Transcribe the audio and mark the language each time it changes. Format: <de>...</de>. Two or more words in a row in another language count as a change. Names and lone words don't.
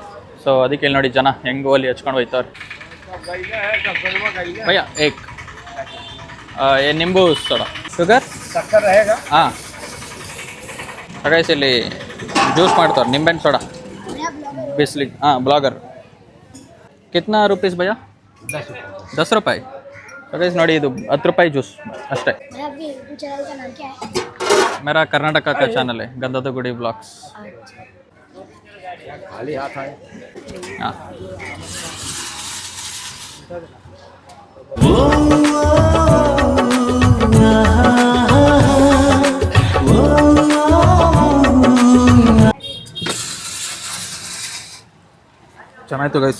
<kn>ಸೊ ಅದಕ್ಕೆ ಇಲ್ಲಿ ನೋಡಿ ಜನ ಹೆಂಗೆ ಹೋಲಿ ಹಚ್ಕೊಂಡು ಹೋಯ್ತವ್ರೆ.</kn> <hi>भैया एक निंबू सोडा शुगर</hi> <kn>ಹಾಂ ಇಲ್ಲಿ ಜ್ಯೂಸ್ ಮಾಡ್ತಾರೆ, ನಿಂಬೆಹಣ್ಣು ಸೋಡಾ ಬಿಸ್ಲಿಗೆ.</kn> <hi>हाँ ब्लॉगर कितना रूपीज़ भैया? 10 रुपये.</hi> <kn>ನೋಡಿ ಇದು 10 ರೂಪಾಯಿ ಜ್ಯೂಸ್ ಅಷ್ಟೇ.</kn> <hi>मेरा कर्नाटक का चैनल है गंदादा गुड़ी ब्लॉग्स.</hi> <kn>हाँ ಚೆನ್ನಾಯ್ತು ಗೈಸ್.</kn>